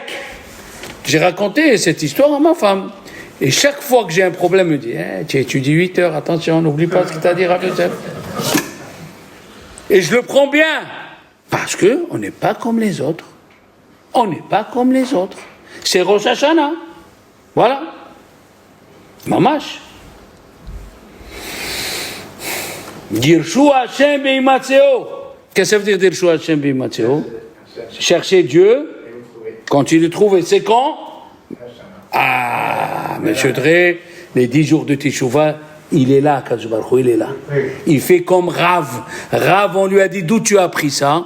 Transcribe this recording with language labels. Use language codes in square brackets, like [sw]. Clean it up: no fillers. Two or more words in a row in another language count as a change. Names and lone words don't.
[fr] J'ai raconté cette histoire à ma femme. Et chaque fois que j'ai un problème, elle me dit, tu étudies 8 heures, attention, n'oublie pas ce que tu as dit, Rav Yosef. Et je le prends bien. Parce qu'on n'est pas comme les autres. On n'est pas comme les autres. C'est Rosh Hashanah. Voilà. Mamash. [he] דרשו השם בהמצאו. [fr] Qu'est-ce que ça veut dire [he] דרשו השם בהמצאו? [fr] Chercher Dieu. Quand tu le trouves, c'est quand? Ah, Monsieur Drey, les 10 jours de Teshuvah, il est là, [he] קדוש ברוך הוא, [fr] il est là. Il fait comme Rav. Rav, on lui a dit, d'où tu as appris ça?